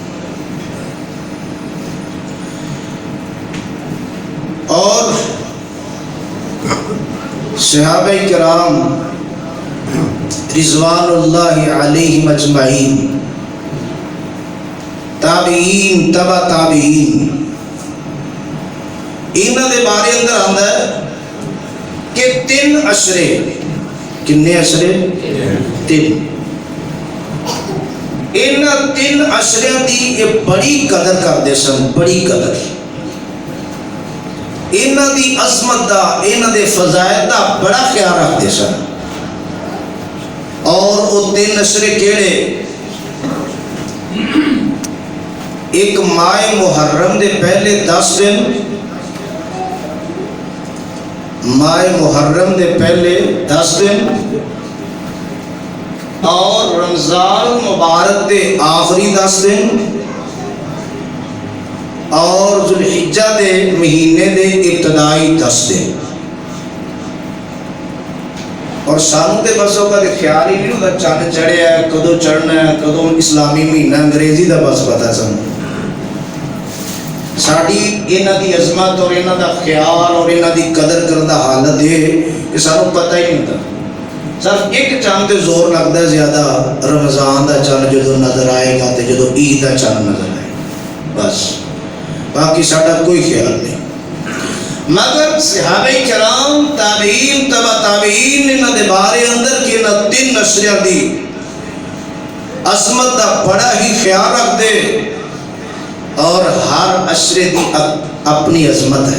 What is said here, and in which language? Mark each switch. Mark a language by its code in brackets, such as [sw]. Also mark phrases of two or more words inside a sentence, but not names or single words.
[pa] اور صحابہ کرام رضوان اللہ علیہم اجمعین، تابعین، تبع تابعین، انہاں دے بارے اندر آندا ہے کہ 3 عشرے، کنے عشرے؟ 3، انہاں 3 عشریاں دی یہ بڑی قدر کرتے سن، بڑی قدر، انہاں دی عظمت دا، انہاں دے فضائل دا بڑا خیال رکھتے سن۔ اور وہ 3 عشرے کیڑے؟ ایک ماہ محرم دے پہلے 10 دن، ماہ محرم دے پہلے 10 دن، اور رمضان مبارک دے آخری 10 دن، اور ذوالحجہ دے مہینے دے ابتدائی 10 دن۔ اور سانوں تے بس اوقات [ur] خیال ہی نہیں ہوتا [pa] چند چڑھیا ہے، کدو چڑھنا ہے، کدو اسلامی مہینہ انگریزی دا بس پتا سن، ساڑی انہاں دی عظمت اور انہاں دا خیال اور انہاں دی قدر کرنا حالت ہے کہ سانوں پتہ ہی نہیں ہوتا، [ur] صرف ایک چاند تے زور لگتا ہے زیادہ، [pa] رمضان دا چاند جدو نظر آئے گا تے جدو عید دا چاند نظر آئے گا، بس باقی ساڑا کوئی خیال نہیں۔ مگر صحابہ کرام، تابعین، تبع تابعین، انہاں دے بارے اندر کہ انہاں 3 عشریاں دی عظمت دا بڑا ہی خیال رکھ دے، اور ہر عشرے دی اپنی عظمت ہے۔